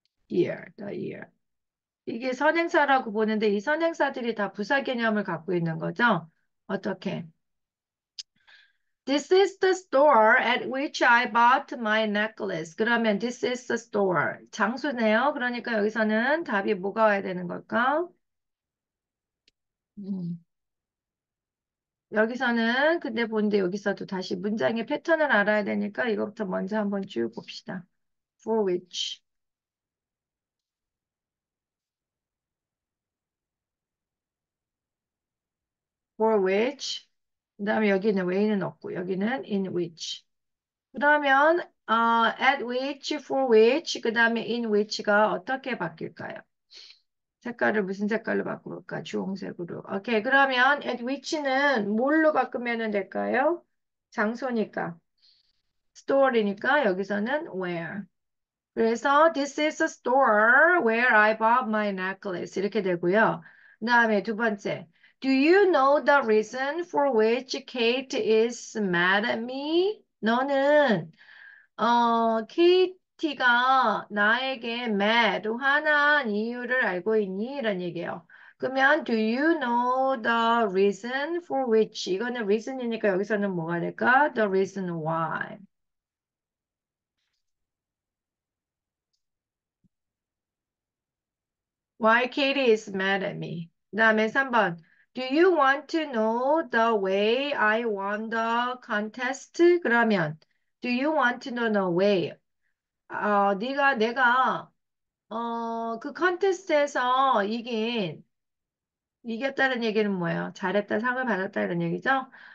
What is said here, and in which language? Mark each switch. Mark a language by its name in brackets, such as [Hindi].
[English] year, the year. [Korean] 이게 선행사라고 보는데 이 선행사들이 다 부사 개념을 갖고 있는 거죠? 어떻게? [English] This is the store at which I bought my necklace. [Korean] 그러면 [English] this is the store. [Korean] 장소네요. 그러니까 여기서는 답이 뭐가 와야 되는 걸까? 음. 여기서는 근데 본데 여기서도 다시 문장의 패턴을 알아야 되니까 이것부터 먼저 한번 쭉 봅시다. [English] For which. For which. [Korean] 그다음에 여기는 way는 없고 여기는 [English] in which. [Korean] 그러면 [English] at which, for which, [Korean] 그다음에 in which가 어떻게 바뀔까요? 색깔을 무슨 색깔로 바꿀까? 주홍색으로. 오케이. 그러면 at which는 뭘로 바꾸면 될까요? 장소니까. store이니까 여기서는 where. 그래서 [English] this is a store where I bought my necklace. [Korean] 이렇게 되고요. 그 다음에 두 번째. [English] Do you know the reason for which Kate is mad at me? [Korean] 너는 KT가 나에게 mad, 화난 이유를 알고 있니? 이런 얘기예요. 그러면 [English] do you know the reason for which? [Korean] 이거는 reason이니까 여기서는 뭐가 될까? [English] The reason why. Why Katie is mad at me. [Korean] 그 다음에 3번. [English] Do you want to know the way I won the contest? [Korean] 그러면 [English] do you want to know the way? [Korean] 내가 그 컨테스트에서 이겼다는 얘기는 뭐예요? 잘했다, 상을 받았다 이런 얘기죠?